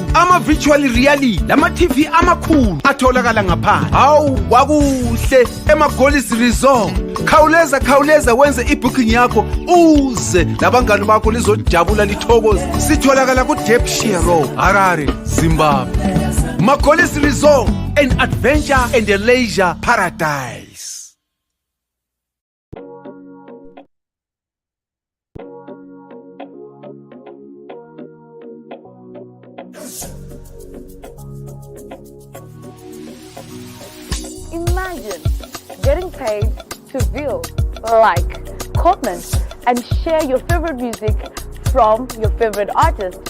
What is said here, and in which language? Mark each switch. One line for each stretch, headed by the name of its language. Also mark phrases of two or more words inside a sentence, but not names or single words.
North Ndebele: Ama-virtual reality lama TV amakhulu atholakala ngaphandle. Hawu wakuhle ema-Ddc Resort. Khawuleza wenze ibooking yakho uze labangani bakho lizojabula lithokoze. Sitholakala ku Ddc Road, Harare, Zimbabwe.
English: Ma-Ddc Resort, an adventure and a leisure paradise. Imagine getting paid to view, like, comment, and share your favorite music from your favorite artist.